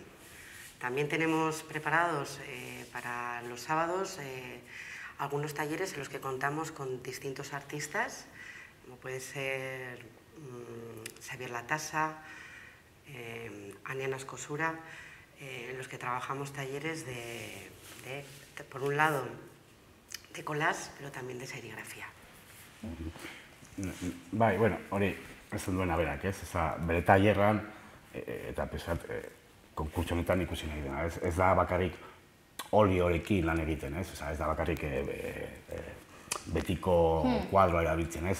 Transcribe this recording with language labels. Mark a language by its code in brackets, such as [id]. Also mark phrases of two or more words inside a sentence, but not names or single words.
[es] También tenemos preparados para los sábados algunos talleres en los que contamos con distintos artistas, como puede ser Xavier Latasa, Ania Nascosura, en los que trabajamos talleres por un lado, de collage, pero también de serigrafía. [eu] Bai, bueno, hori esan duena berak, ez? Bere tailerran, eta pesat, konkurtso honetan ikusi nahi dena, ez da bakarrik oliorekin lan egiten, ez? Ez da bakarrik betiko kuadroa erabiltzen, ez?